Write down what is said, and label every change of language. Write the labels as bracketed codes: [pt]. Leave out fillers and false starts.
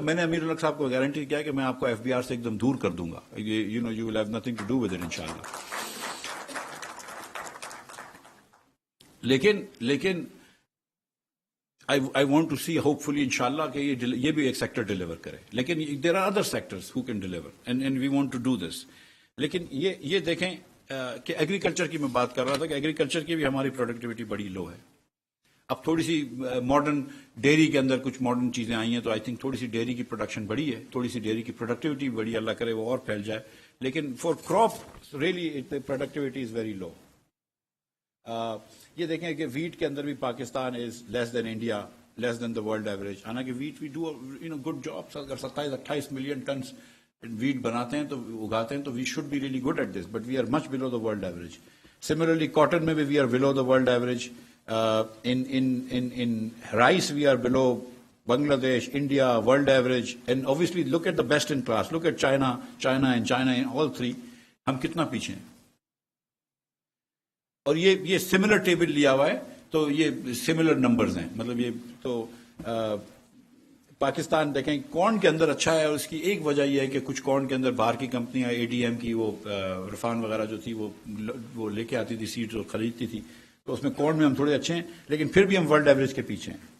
[ur] میں نے امیر الحق صاحب کو گارنٹی کیا کہ میں آپ کو FBR سے ایک دم دور کر دوں گا. [en] You know you will have nothing to do with it انشاءاللہ. [ur] لیکن [en] I want to see hopefully [ur] انشاءاللہ کہ یہ بھی ایک سیکٹر ڈیلیور کرے. [en] لیکن there are other sectors who can deliver and we want to do this. [ur] لیکن یہ دیکھیں کہ ایگریکلچر کی میں بات کر رہا تھا کہ ایگریکلچر کی بھی ہماری پروڈکٹیوٹی بڑی لو ہے. اب تھوڑی سی ماڈرن ڈیری کے اندر کچھ ماڈرن چیزیں آئی ہیں, تو [en] I think [ur] تھوڑی سی ڈیری کی پروڈکشن بڑی ہے, تھوڑی سی ڈیری کی پروڈکٹیوٹی بڑی, اللہ کرے وہ اور پھیل جائے. [en] لیکن for crop really productivity is very low. [ur] یہ دیکھیں کہ ویٹ کے اندر بھی پاکستان [en] Is less than India, less than the world average. حالانکہ wheat we do good job. [ur] اگر 27-28 ملین ٹنس ویٹ بناتے ہیں تو اگاتے ہیں, [en] تو we should be really good at this, but we are much below the world average. Similarly cotton [ur] میں بھی [en] We are below the world average. In rice we are below Bangladesh, India, world average, and obviously look at the best in class. Look at China in all three. [ur] ہم کتنا پیچھے ہیں. اور یہ similar table لیا ہوا ہے, تو یہ سملر نمبرز ہیں. مطلب یہ تو پاکستان دیکھیں کارن کے اندر اچھا ہے, اور اس کی ایک وجہ یہ ہے کہ کچھ کارن کے اندر باہر کی کمپنیاں ADM کی وہ رفان وغیرہ جو تھی وہ لے کے آتی تھی سیڈز اور خریدتی تھی, تو اس میں کارن میں ہم تھوڑے اچھے ہیں, لیکن پھر بھی ہم ورلڈ ایوریج کے پیچھے ہیں.